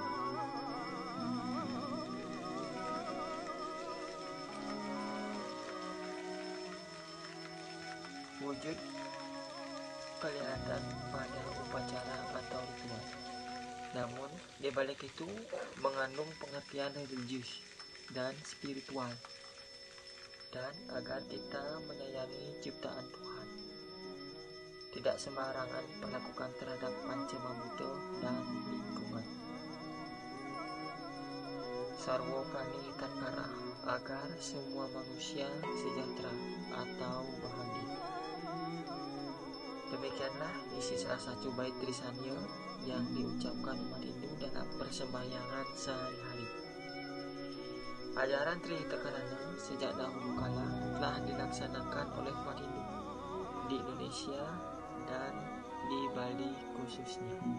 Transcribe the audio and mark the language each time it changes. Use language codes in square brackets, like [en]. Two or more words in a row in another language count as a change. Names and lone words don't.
[id] Wujud kelihatan pada upacara atau ritual, namun di balik itu mengandung pengertian religius dan spiritual, dan agar kita menyayangi ciptaan Tuhan, tidak sembarangan perlakukan terhadap Panca Mahabhuta dan lingkungan. [sa] Sarwa prani tatkara, [id] agar semua manusia sejahtera atau bahagia. Demikianlah isi salah satu bait Trisanya yang diucapkan umat Hindu dalam persembahyangan sehari-hari. Ajaran Trihitakarana sejak dahulu kala telah dilaksanakan oleh umat Hindu di Indonesia dan di Bali khususnya.